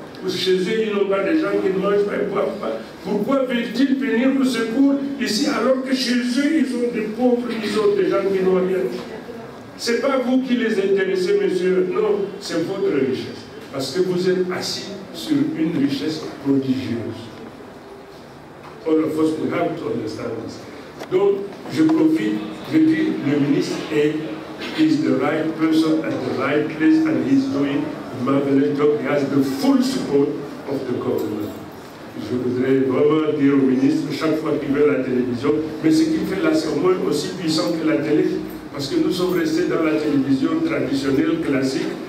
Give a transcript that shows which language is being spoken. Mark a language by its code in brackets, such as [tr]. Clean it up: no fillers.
[fr] Ou chez eux, ils n'ont pas des gens qui ne mangent pas et ne boivent pas? Pourquoi veulent-ils venir au secours ici alors que chez eux, ils ont des pauvres, ils ont des gens qui n'ont rien? Ce n'est pas vous qui les intéressez, messieurs. Non, c'est votre richesse. Parce que vous êtes assis sur une richesse prodigieuse. [en] All of us, we have to understand this. [fr] Donc, je profite, je dis, le ministre [en] is the right person at the right place and he's doing a marvelous job. He has the full support of the government. [fr] Je voudrais vraiment dire au ministre, chaque fois qu'il veut la télévision, mais ce qu'il fait là, c'est au moins aussi puissant que la télé, parce que nous sommes restés dans la télévision traditionnelle, classique.